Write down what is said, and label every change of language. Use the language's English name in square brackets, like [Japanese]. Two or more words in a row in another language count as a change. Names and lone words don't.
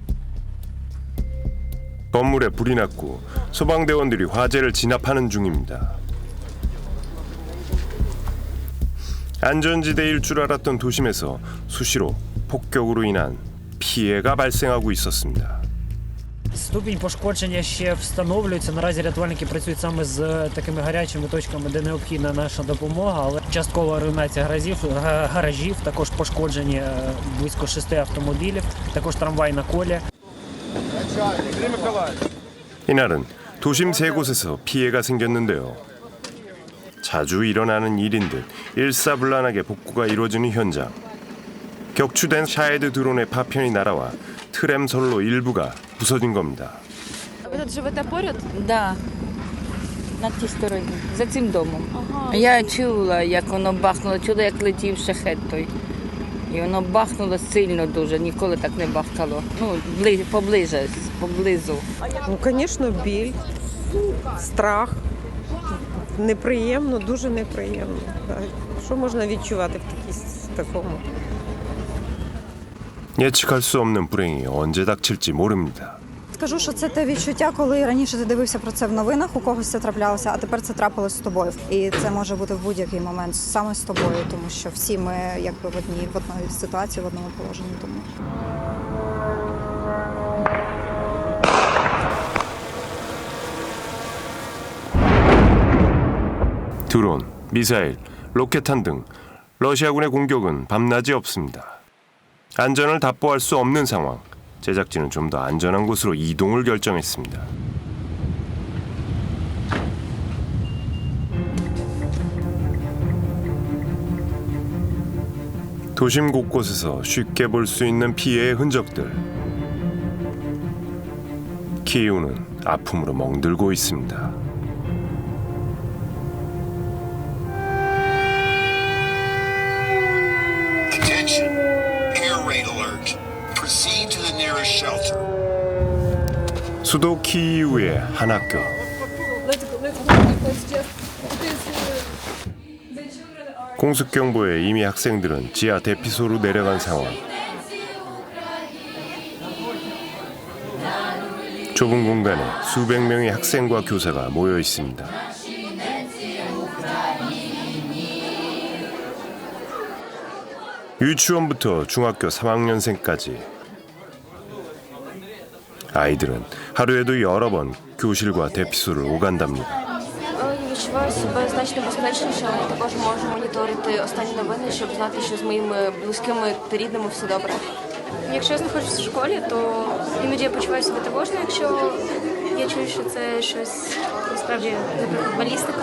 [Korean] 건물에 불이 났고 소방대원들이 화재를 진압하는 중입니다. 안전지대일 줄 알았던 도심에서 수시로 폭격으로 인한 피해가 발생하고 있었습니다. [Ukrainian] Ступінь пошкодження ще встановлюється. Наразі рятувальники працюють саме з такими гарячими точками, де необхідна наша допомога, але часткова руйнація гаражів, також пошкоджені близько 6 автомобілів, також трамвай на колі. [Korean] 이날은 도심 세 곳에서 피해가 생겼는데요. 자주 일어나는 일인 듯 일사불란하게 복구가 이루어지는 현장. 격추된 샤헤드 드론의 파편이 날아와 트램 선로 일부가 부서진 겁니다. [Ukrainian] Ви тут живете поряд? Да, на тій стороні, за цим домом. Я чула, як воно бахнуло, чула, як летів шахет той. І воно бахнуло сильно дуже, ніколи так не бахкало. Ну, поблизу. Ну, звісно, біль, страх. Неприємно, дуже неприємно. Що можна відчувати в такому? [Korean] 예측할 수 없는 불행이 언제 닥칠지 모릅니다. [Ukrainian] Скажу, що це те відчуття, коли раніше ти дивився про це в новинах, у когось це траплялося, а тепер це трапилось з тобою. І це може бути в будь-який момент саме з тобою, тому що всі ми якби в одній ситуації, в одному положенні. Тому. [Korean] 드론, 미사일, 로켓탄 등 러시아군의 공격은 밤낮이 없습니다. 안전을 답보할 수 없는 상황. 제작진은 좀 더 안전한 곳으로 이동을 결정했습니다. 도심 곳곳에서 쉽게 볼 수 있는 피해의 흔적들. 키이우는 아픔으로 멍들고 있습니다. [English] Attention, air raid alert. Proceed to the nearest shelter. [Korean] 수도 키이우의 한 학교. 공습 경보에 이미 학생들은 지하 대피소로 내려간 상황. 좁은 공간에 수백 명의 학생과 교사가 모여 있습니다. 유치원부터 중학교 3학년생까지 아이들은 하루에도 여러 번 교실과 대피소를 오간답니다. [Ukrainian] Відчуваю себе значно безпечніше, але також можу моніторити останні новини, щоб знати, що з моїми близькими та рідними все добре. Якщо я знаходжусь в школі, то іноді я почуваю себе тривожно, якщо я чую, що це щось насправді, наприклад, балістика.